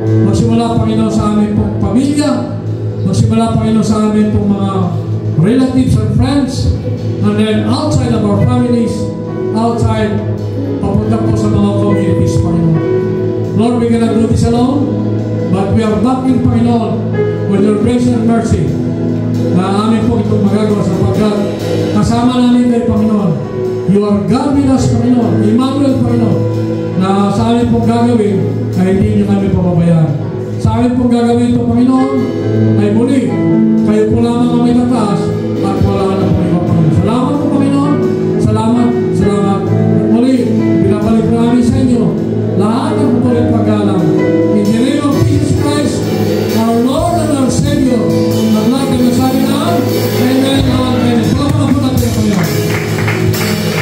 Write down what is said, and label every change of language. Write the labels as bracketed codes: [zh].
[tl] Magsimula, Panginoon, sa amin pong pamilya, magsimula, Panginoon, sa amin pong mga [en] relatives and friends, and then outside of our families, outside, [tl] papunta po sa mga communities, Panginoon. [en] Lord, we cannot do this alone, but we are knocking, Panginoon, with your grace and mercy, [tl] na amin po itong magagawa sapagkat kasama namin kay Panginoon. [en] You are God with us, Panginoon. [tl] Emmanuel, Panginoon, na sa amin pong gagawin ay hindi nyo kami pababayaan. Sa amin pong gagawin ito, Panginoon, ay muli, kayo po lamang ang may tataas at wala na po iba, Panginoon. Salamat po, Panginoon. Salamat, salamat. At muli, pinabalik namin sa inyo lahat ng pupulit paggalang. [en] In the name of Jesus Christ, our Lord and our Savior, [tl] at lahat ng nasabi na, [en] Amen, Amen. [tl] Salamat po natin, Panginoon.